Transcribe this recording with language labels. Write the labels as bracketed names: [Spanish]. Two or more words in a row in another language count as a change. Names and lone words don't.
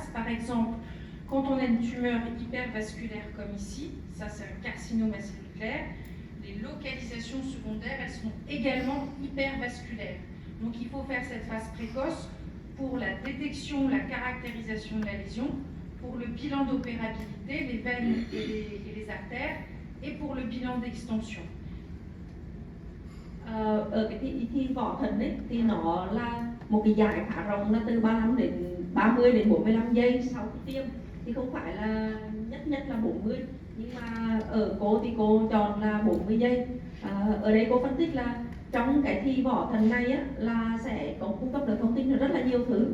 [French] Par exemple, quand on a une tumeur hypervasculaire comme ici, ça c'est un carcinome acellulaire, les localisations secondaires, elles sont également hypervasculaires. Donc il faut faire cette phase précoce pour la détection, la caractérisation de la lésion, pour le bilan d'opérabilité, les veines et les artères, et pour le bilan d'extension. [Vietnamese] Ở cái thi vỏ thần ấy thì nó là một cái dài khá rộng, là từ 30 đến 45 giây sau khi tiêm, thì không phải là nhất là 40, nhưng mà ở cô thì cô chọn là 40 giây. Ở đây cô phân tích là trong cái thi vỏ thần này là sẽ có cung cấp được thông tin rất là nhiều thứ.